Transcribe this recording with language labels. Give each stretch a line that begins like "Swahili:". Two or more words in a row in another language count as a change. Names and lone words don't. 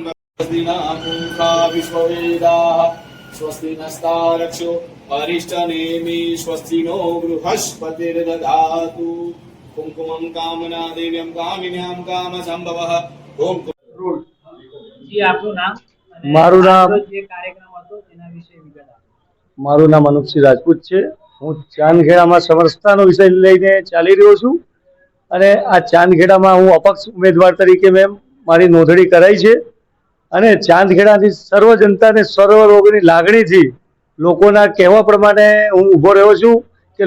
Sanskrit: स्वस्ति न पूषा विश्ववेदाः स्वस्ति नस्तार्क्ष्यो अरिष्टनेमि स्वस्ति नो बृहस्पतिर्दधातु। कुंकुमं कामना दिव्यं कामिन्यां काम संभवः। ओम
Gujarati: जी आपનું નામ અને મારું નામ જે કાર્યક્રમ હતો તેના વિશે વિગત આપો। મારું નામ અનુપ સિંહ રાજપૂત છે। હું ચાંદખેડામાં સમરસતાનો વિષય લઈને ચાલી રહ્યો છું અને આ ચાંદખેડામાં હું અપક્ષ ઉમેદવાર તરીકે મેં મારી નોંધણી કરાઈ છે અને ચાંદખેડાની સર્વ જનતાને સર્વ લોકોની લાગણીથી લોકોના કહેવા પ્રમાણે હું ઊભો રહ્યો છું કે